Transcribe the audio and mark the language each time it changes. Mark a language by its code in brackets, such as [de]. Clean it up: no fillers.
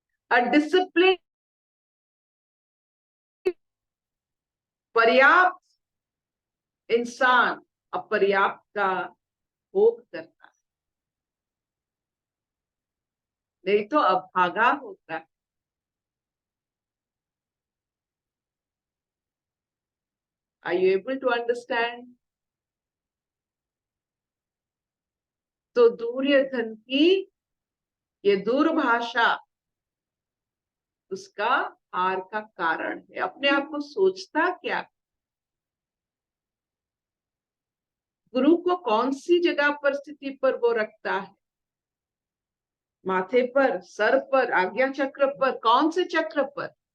[hi] A discipline पर्याप्त इंसान अपर्याप्त का भोग करता है, नहीं तो अभागा होता है। [en] Are you able to understand? [hi] तो दुर्योधन की ये दूरभाषा उसका हार का कारण है। अपने आप को सोचता क्या, गुरु को कौन सी जगह पर स्थिति पर वो रखता है, माथे पर, सर पर, आज्ञा चक्र पर, कौन से चक्र पर?